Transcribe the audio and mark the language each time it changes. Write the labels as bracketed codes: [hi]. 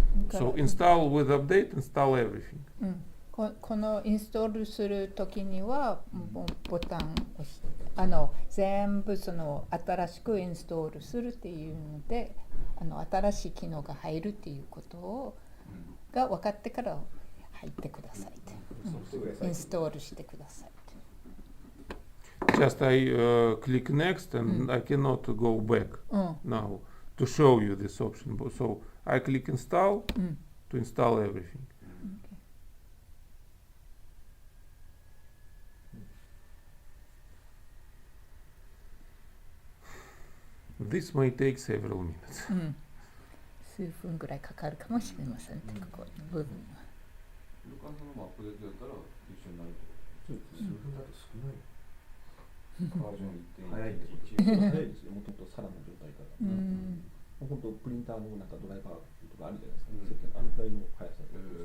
[en] So install with update, install everything. [ja] このインストールするときにはボタンを押して全部その新しくインストールするっていうので新しい機能が入るっていうことが分かってから入ってくださいって、インストールしてくださいって。 [en] Just I click next and I cannot go back now to show you this option. So I click install to install everything. This may take several minutes. [ja] 数分ぐらいかかるかもしれませんってここの部分は。ルカさんのアップデートやったら一緒になると。数分だと少ない。バージョン1.1 早いってこと。早いですよ。もともとさらの状態から。本当プリンターのなんかドライバーとかあるじゃないですか。あのくらいの速さで。